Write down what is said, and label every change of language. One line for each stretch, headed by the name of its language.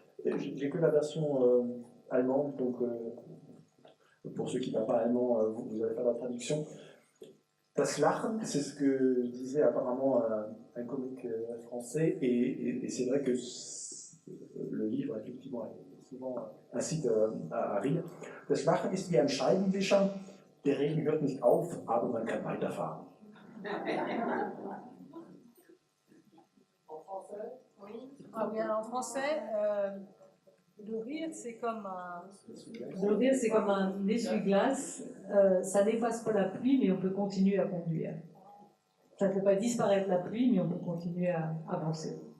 French: J'ai que la version allemande, donc pour ceux qui ne parlent pas allemand, vous allez faire la traduction.
German: Das Lachen,
French: c'est ce que disait apparemment un comique français, et c'est vrai que le livre, effectivement, souvent incite à rire.
German: Das Lachen ist wie ein Scheibenwischer. Der Regen hört nicht auf, aber man kann weiterfahren.
French: En français, Ah bien, en français, le rire, c'est comme un. Le rire, c'est comme un essuie-glace. Ça n'efface pas la pluie, mais on peut continuer à conduire. Ça ne fait pas disparaître la pluie, mais on peut continuer à avancer.